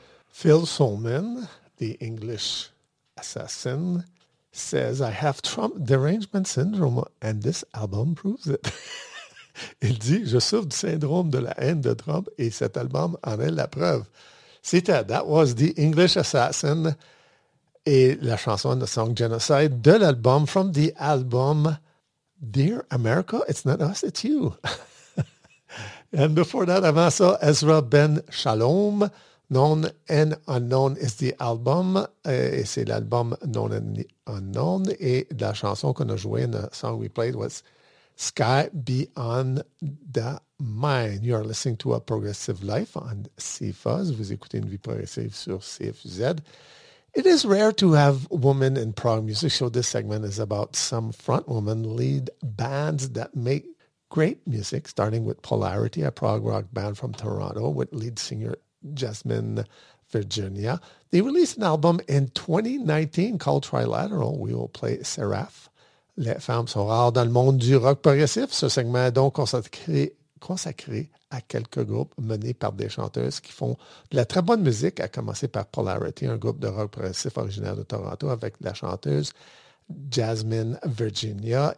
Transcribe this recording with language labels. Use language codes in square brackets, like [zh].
[en] Phil Solman, the English assassin, says, I have Trump derangement syndrome, and this album proves it. [fr] Il dit, je souffre du syndrome de la haine de Trump, et cet album en est la preuve. C'était, [en] that was the English assassin, [fr] et la chanson, [en] the song Genocide, [fr] de l'album, [en] from the album, Dear America, It's Not Us, It's You. And before that, [fr] avant ça, [en] Ezra Ben Shalom, Known and Unknown is the album, [fr] et c'est l'album [en] Known and Unknown, [fr] et la chanson qu'on a jouée, [en] the song we played was Sky Beyond the Mine. You are listening to A Progressive Life on CFUZ. [fr] Vous écoutez Une Vie Progressive sur CFZ. [en] It is rare to have women in prog music, so this segment is about some front women lead bands that make great music, starting with Polarity, a prog rock band from Toronto, with lead singer Jasmine Virginia. They released an album in 2019 called Trilateral. We will play Seraph. [fr] Les femmes sont rares dans le monde du rock progressif. Ce segment est donc consacré à quelques groupes menés par des chanteuses qui font de la très bonne musique, à commencer par Polarity, un groupe de rock progressif originaire de Toronto avec la chanteuse Jasmine Virginia.